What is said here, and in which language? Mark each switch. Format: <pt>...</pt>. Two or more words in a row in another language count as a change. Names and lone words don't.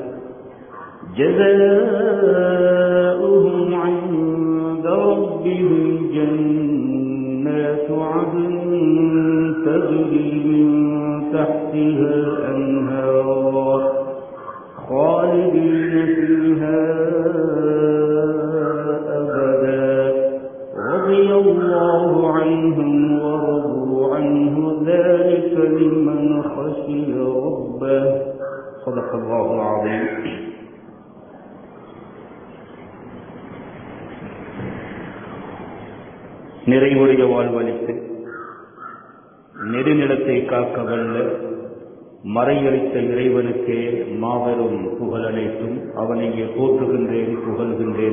<ar>جزاؤهم عند ربهم جنات عدن تجري من تحتها الأنهار خالدين فيها أبدا، رضي الله عنهم ورضوا عنه، ذلك لمن خشي ربه. صدق الله العظيم.</ar> <ta>நிறைவுடைய வாழ்வழித்து நெடுநிலத்தை காக்க வல்ல மறையளித்த இறைவனுக்கே மாபெரும் புகழ் அனைத்தும் அவனையே போற்றுகின்றேன், புகழ்கின்றேன்.</ta>